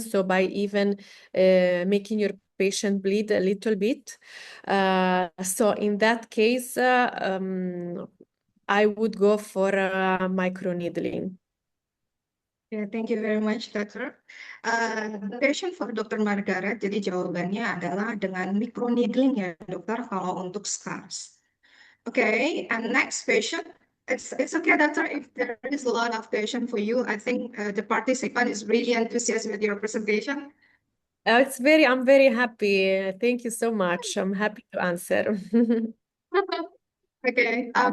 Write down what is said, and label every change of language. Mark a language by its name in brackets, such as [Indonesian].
[English] So by even making your patient bleed a little bit. So in that case, I would go for microneedling. Ya, thank you very much, Dokter. The question for Dokter Margaret, [Indonesian] jadi jawabannya adalah dengan microneedling ya, Dokter, kalau untuk scars. [English] Okay, and next question. It's okay, Doctor, if there is a lot of question for you. I think the participant is really enthusiastic with your presentation. I'm very happy. Thank you so much. I'm happy to answer. Okay.